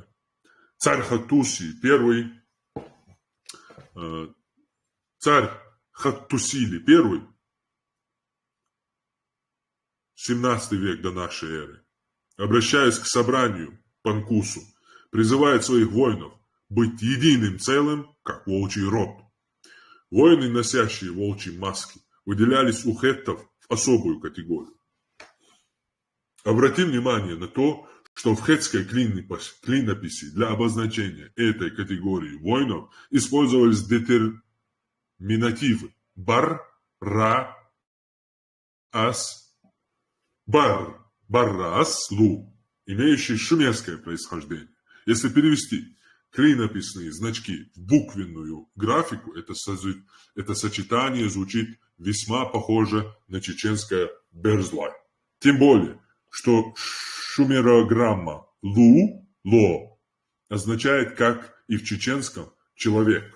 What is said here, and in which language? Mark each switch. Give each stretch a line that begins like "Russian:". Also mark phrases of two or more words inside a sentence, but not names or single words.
Russian: Царь Хаттусили I, 17 век до нашей эры, обращаясь к собранию Панкусу, призывает своих воинов быть единым целым, как волчий род. Воины, носящие волчьи маски, выделялись у хеттов в особую категорию. Обратим внимание на то, что в хеттской клинописи для обозначения этой категории воинов использовались детерминативы бар, ра, ас, баррас, лу, имеющие шумерское происхождение. Если перевести клинописные значки в буквенную графику, это сочетание звучит весьма похоже на чеченское берзлай. Тем более, что шумерограмма ло означает, как и в чеченском, человек.